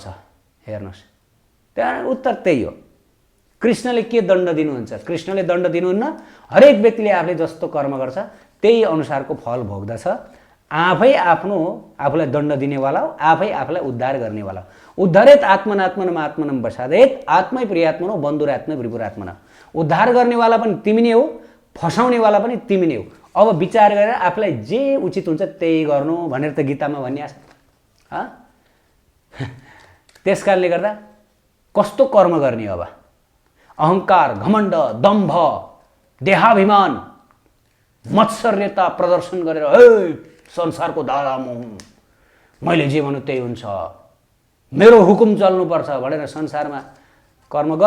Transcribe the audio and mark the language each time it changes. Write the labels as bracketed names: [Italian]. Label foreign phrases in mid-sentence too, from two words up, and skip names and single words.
[Nepali] हेर्नुहोस्, त्यहाँ उत्तर त्यही हो। कृष्णले के दण्ड दिनुहुन्छ? कृष्णले दण्ड दिनुहुन्न। हरेक व्यक्तिले आफूले जस्तो कर्म गर्छ त्यही अनुसारको फल भोग्दछ। आफै आफूलाई दण्ड दिनेवाला हो, आफै आफूलाई उद्धार गर्नेवाला हो। [Sanskrit] उद्धारेत आत्मनात्मनम आत्मनम बसादेत आत्मै प्रियात्मनो बन्धुरात्मै प्रिपुरात्मन। [Nepali] उद्धार गर्नेवाला पनि तिमी नै हो, फसाउनेवाला पनि तिमी नै हो। अब विचार गरेर आफूलाई जे उचित हुन्छ त्यही गर्नु भनेर त गीतामा भनिएको छ। त्यसकारणले गर्दा कस्तो कर्म गर्ने? अब अहङ्कार, घमण्ड, दम्भ, देहाभिमान, मत्सर्यता प्रदर्शन गरेर संसारको दादा म हुँ, मैले जे भन्नु त्यही हुन्छ, मेरो हुकुम चल्नुपर्छ भनेर संसारमा कर्म गर।